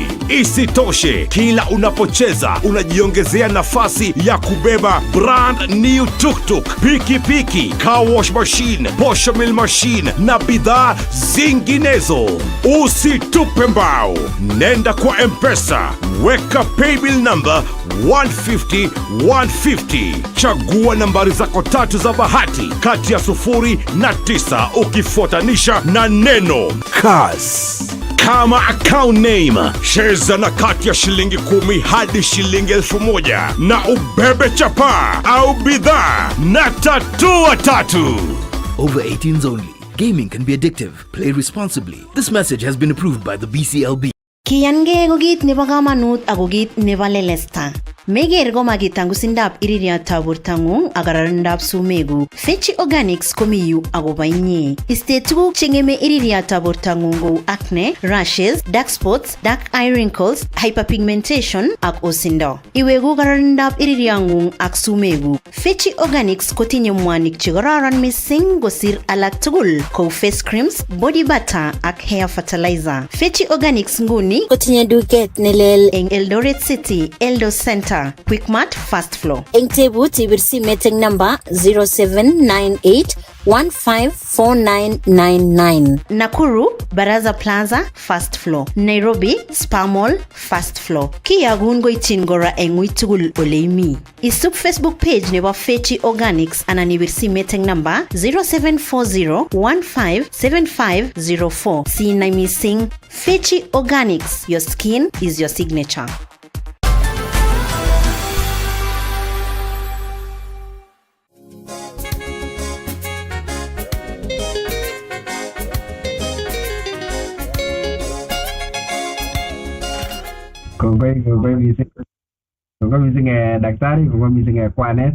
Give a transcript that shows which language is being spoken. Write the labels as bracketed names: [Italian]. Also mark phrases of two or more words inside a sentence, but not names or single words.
[Swahili] Isitoshe, kila unapocheza unajiongezea nafasi ya kubeba [English] brand new [Swahili] tuk-tuk, pikipiki, [English] car wash machine, posho mill machine [Swahili] na bidhaa zinginezo. Usitupe mbao. Nenda kwa M-Pesa, weka [English] paybill number [Swahili] 150 chagua nambari zako tatu za bahati kati ya 0 na 9 ukifuatanisha na neno Kass kama [English] account name. [Swahili] Cheza na kati ya shilingi 10 hadi shilingi 1,000 na ubebe chapa au bidhaa na tatua tatu. [English] Over 18s only. Gaming can be addictive. Play responsibly. This message has been approved by the BCLB. [Kalenjin] Kiyange ko kit nebo kamanut ako kit nebo lelesta. Meger ko makitangusindab iririatab bortang'ung ak kararindab sumeguk. Fechi Organics komi yu akobo inye. Iste tuguk cheng'eme iririatab bortang'ung kou [English] acne, rashes, dark spots, dark eye wrinkles, [Kalenjin] hyperpigmentation ak osindo. Iwegu kararindab iririang'ung ak sumeguk. Fechi Organics kotinye mwanik chekororon mising kosir alak tugul kou [English] face creams, body butter [Kalenjin] ak [English] hair fertilizer. [Kalenjin] Fechi Organics nguni kotinye duket nelel eng Eldoret City, Eldo Center, Quickmart, Fast Flow. Eng tebut ibir simet eng number 0798154999. Nakuru, Baraza Plaza, Fast Flow. Nairobi, Spa Mall, Fast Flow. Kiyagun goitin gora eng uitugul oleimi. Isub Facebook page nebo Fechi Organics anan ibir simet eng number 0740157504. Sinai missing [English] Fechi Organics. Your skin is your signature. [Kalenjin] Kongoi mising daktari, kongoi mising kwanet.